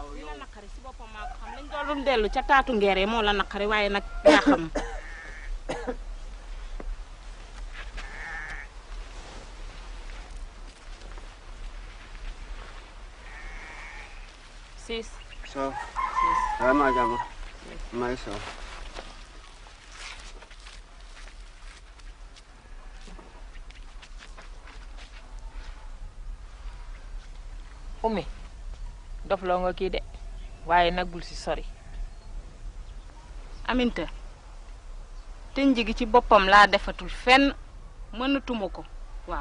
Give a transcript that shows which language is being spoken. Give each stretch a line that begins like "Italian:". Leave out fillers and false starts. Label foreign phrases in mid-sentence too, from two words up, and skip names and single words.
Wolof: li la naqari si boppam maa ko xam lañ doon dellu ca taatu ngeere moo la naqari waaye nag yaa xam. Sis. So. Rama jama. Mai so. Oumy dof loo nga kii de waaye nag bul si sori. Aminta tënj gi ci boppam laa defatul fenn mënatuma ko waaw.